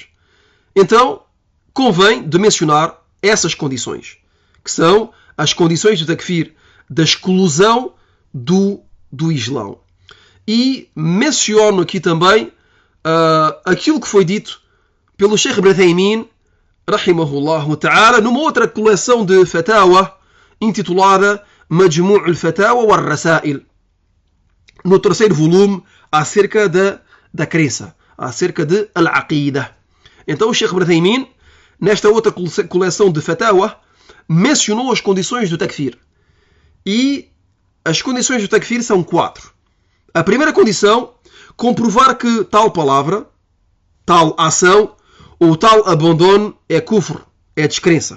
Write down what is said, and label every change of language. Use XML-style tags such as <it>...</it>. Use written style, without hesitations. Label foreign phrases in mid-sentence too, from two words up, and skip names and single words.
<pt>Então, convém de mencionar essas condições, que são as condições do takfir, da exclusão do Islão. E menciono aqui também aquilo que foi dito pelo Sheikh Ibn Uthaymin,</pt> <ar>رحمه الله تعالى,</ar> <pt>numa outra coleção de fatawa intitulada Majmu' al-Fatawa wal-Rasail, no terceiro volume, acerca da crença, acerca de al-Aqidah. Então o Sheikh Ibn Uthaymin, nesta outra coleção de fatawa, mencionou as condições do takfir. E as condições do takfir são 4. A primeira condição, comprovar que tal palavra, tal ação ou tal abandono é kufr, é descrença.</pt>